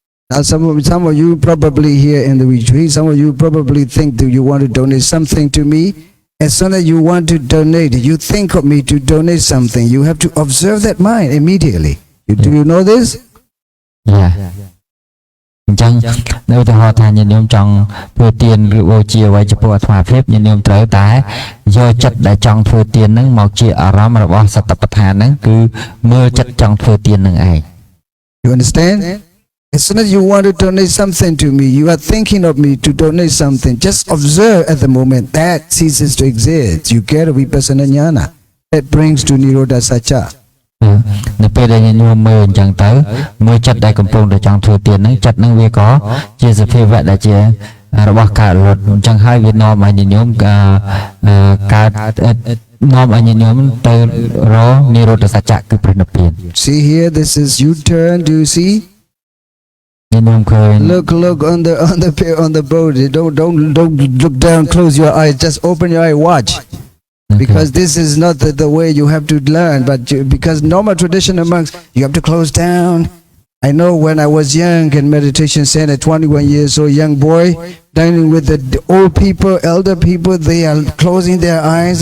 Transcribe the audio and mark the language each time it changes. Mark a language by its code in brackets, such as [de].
[en] Now some of you probably here in the retreat, some of you probably think that you want to donate something to me. As soon as you want to donate, you think of me to donate something. You have to observe that mind immediately. Do you know this? Yeah. [km] អញ្ចឹងនៅឧទាហរណ៍ថាញាតិញោមចង់ធ្វើទានឬបូជាអ្វីចំពោះអាត្មាភាពញាតិញោមត្រូវតែយកចិត្តដែលចង់ធ្វើទានហ្នឹងមកជាអារម្មណ៍របស់សតិប្បដ្ឋានហ្នឹងគឺមើលចិត្តចង់ធ្វើទានហ្នឹងឯង [en] You understand? As soon as you want to donate something to me, you are thinking of me to donate something. Just observe at the moment that ceases to exist. You get a vipassana jnana that brings to nirodha satcha. [km] នៅពេលដែលញាតិញោមមើលអញ្ចឹងទៅមើលចិត្តដែលកំពុងតែចង់ធ្វើទានហ្នឹងចិត្តហ្នឹងវាក៏ជាសភាវៈដែលជារបស់កើតលត់អញ្ចឹងហើយវានាំឲ្យញាតិញោមកើតនាំឲ្យញាតិញោមទៅរកនិរោធសច្ចៈគឺព្រះនិព្វាន [en] See here, this is U-turn. Do you see? Look on the boat. Don't look down. Close your eyes. Just open your eye. Watch. because this is not the way you have to learn. But because normal traditional monks, you have to close down. I know when I was young in meditation center, 21 years old, young boy, dining with the old people, elder people, they are closing their eyes.